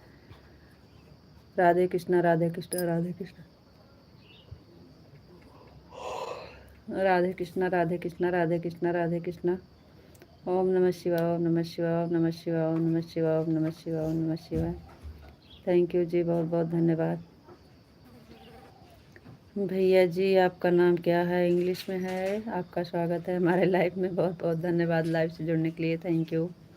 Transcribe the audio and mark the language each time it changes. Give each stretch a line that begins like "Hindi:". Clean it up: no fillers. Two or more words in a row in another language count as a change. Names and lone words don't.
Hindi: राधे कृष्णा, राधे कृष्णा, राधे कृष्णा, राधे कृष्णा, राधे कृष्णा, राधे कृष्णा, राधे कृष्णा।
Sanskrit: ओम नमः शिवाय, ओम नमः शिवाय, ओम नमः शिवाय, ओम नमः शिवाय, ओम नमः शिवाय, ओम नमः शिवाय।
English: thank you
Hindi: जी, बहुत बहुत धन्यवाद। भैया जी आपका नाम क्या है? इंग्लिश में है। आपका स्वागत है हमारे लाइव में। बहुत बहुत धन्यवाद लाइव से जुड़ने के लिए।
English: thank you.